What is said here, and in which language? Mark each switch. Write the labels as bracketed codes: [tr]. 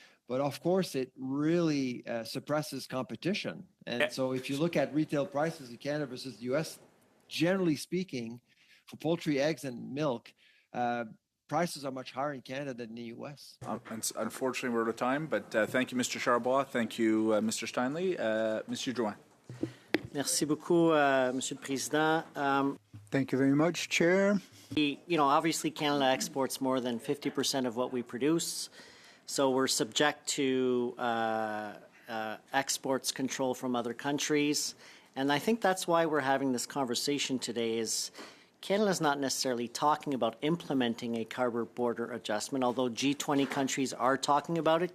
[en] But of course, it really suppresses competition. And so if you look at retail prices in Canada versus the U.S., generally speaking, for poultry, eggs, and milk, prices are much higher in Canada than in the U.S. Unfortunately, we're out of time, but thank you, Mr. Charbois. Thank you, Mr. Steinley. Monsieur Drouin. [fr] Merci beaucoup, Monsieur le Président. [en] Thank you very much, Chair. Obviously Canada exports more than 50% of what we produce, so we're subject to exports control from other countries. And I think that's why we're having this conversation today is Canada's not necessarily talking about implementing a carbon border adjustment, although G20 countries are talking about it.